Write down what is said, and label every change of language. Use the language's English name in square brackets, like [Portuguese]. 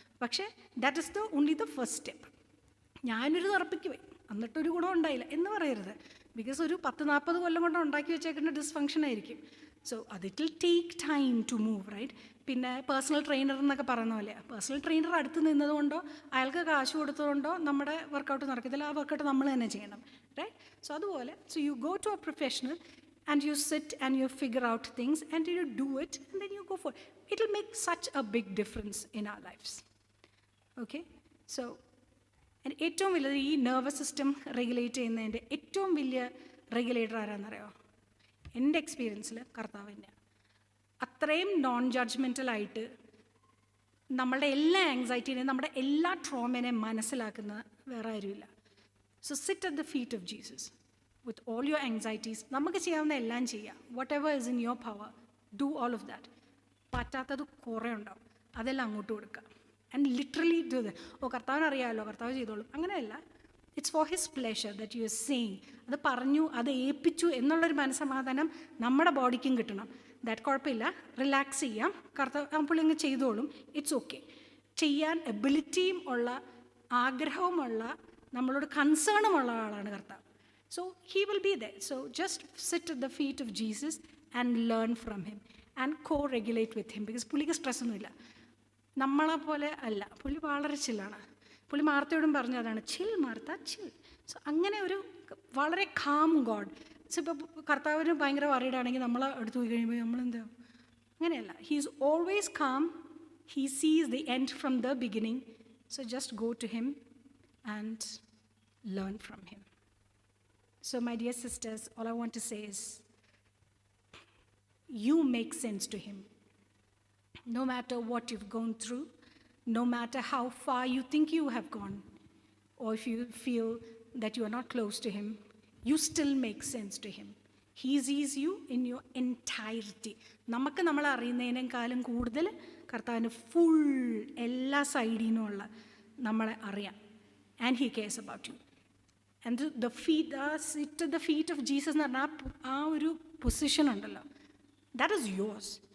[Malayalam] പക്ഷേ [English] That is only the first step. [Malayalam] ഞാനൊരു തെറപ്പിക്ക് പോയി എന്നിട്ടൊരു ഗുണം ഉണ്ടായില്ല എന്ന് പറയരുത്. ബിക്കോസ് ഒരു 10-40 കൊല്ലം കൊണ്ട് ഉണ്ടാക്കി വെച്ചേക്കുന്ന ഡിസ്ഫങ്ഷൻ ആയിരിക്കും. സോ അത് [English] It will take time to move, right? [Malayalam] പിന്നെ പേഴ്സണൽ ട്രെയിനർ എന്നൊക്കെ പറയുന്ന പോലെ, പേഴ്സണൽ ട്രെയിനർ അടുത്ത് നിന്നതുകൊണ്ടോ അയാൾക്ക് കാശ് കൊടുത്തതുകൊണ്ടോ നമ്മുടെ വർക്കൗട്ട് നടക്കത്തില്ല. ആ വർക്കൗട്ട് നമ്മൾ തന്നെ ചെയ്യണം, റൈറ്റ്? സോ അതുപോലെ, [English] So you go to a professional and you sit and you figure out things and you do it and then you go for it. It will make such a big difference in our lives. Okay? [Malayalam] So, and ഏറ്റവും വലിയ ഈ nervous system regulate ചെയ്യുന്നതിൻ്റെ ഏറ്റവും വലിയ regulator ആരാന്നറിയോ? എൻ്റെ എക്സ്പീരിയൻസിൽ കർത്താവ് തന്നെയാണ്. അത്രയും നോൺ ജഡ്ജ്മെൻ്റലായിട്ട് നമ്മളുടെ എല്ലാ ആങ്സൈറ്റീനെയും നമ്മുടെ എല്ലാ ട്രോമേനെയും മനസ്സിലാക്കുന്ന വേറെ ആരുമില്ല. [English] So sit at the feet of Jesus with all your anxieties. [Malayalam] നമുക്ക് ചെയ്യാവുന്ന എല്ലാം ചെയ്യുക. [English] Whatever is in your power, do all of that. [Malayalam] പറ്റാത്തത് കുറേ ഉണ്ടാവും, അതെല്ലാം അങ്ങോട്ട് കൊടുക്കുക. [English] And literally do that. [Malayalam] കർത്താവിന് അറിയാമല്ലോ, കർത്താവ് ചെയ്തോളും, അങ്ങനെയല്ല. [English] It's for his pleasure that you are saying. [Malayalam] അത് പറഞ്ഞു, അത് ഏൽപ്പിച്ചു എന്നുള്ളൊരു മനസ്സമാധാനം നമ്മുടെ ബോഡിക്കും കിട്ടണം. ദാറ്റ് കുഴപ്പമില്ല, റിലാക്സ് ചെയ്യാം, കർത്താവ് പുള്ളി അങ്ങ് ചെയ്തോളും, [English] It's okay. [Malayalam] ചെയ്യാൻ എബിലിറ്റിയും ഉള്ള, ആഗ്രഹവുമുള്ള, നമ്മളോട് കൺസേണുമുള്ള ആളാണ് കർത്താവ്. [English] So he will be there. So just sit at the feet of Jesus and learn from him and co-regulate with him, because [Malayalam] പുള്ളിക്ക് സ്ട്രെസ് ഒന്നുമില്ല, നമ്മളെ പോലെ അല്ല. പുള്ളി വളരെ ചില്ലാണ്. പുള്ളി മാർത്തയോടും പറഞ്ഞതാണ്, ചിൽ മാർത്ത, ചിൽ. സോ അങ്ങനെ ഒരു വളരെ കാം ഗോഡ്. സോ ഇപ്പോൾ കർത്താവിന് ഭയങ്കര വറീഡാണെങ്കിൽ നമ്മൾ അടുത്ത് പോയി കഴിയുമ്പോൾ നമ്മളെന്താ? അങ്ങനെയല്ല. [English] He is always calm. He sees the end from the beginning. So just go to him and learn from him. So my dear sisters, all I want to say is, you make sense to him. No matter what you've gone through, no matter how far you think you have gone, or if you feel that you are not close to him, you still make sense to him. He sees you in your entirety. [Malayalam] നമുക്ക് നമ്മളെ അറിയുന്നതിനേക്കാളും കൂടുതൽ കർത്താവിന് full എല്ലാ സൈഡിനുമുള്ള നമ്മളെ അറിയാം. [English] And he cares about you. And the feet, sit at the feet of Jesus [Malayalam] എന്ന് പറഞ്ഞാൽ ആ ഒരു പൊസിഷൻ ഉണ്ടല്ലോ, [English] That is yours.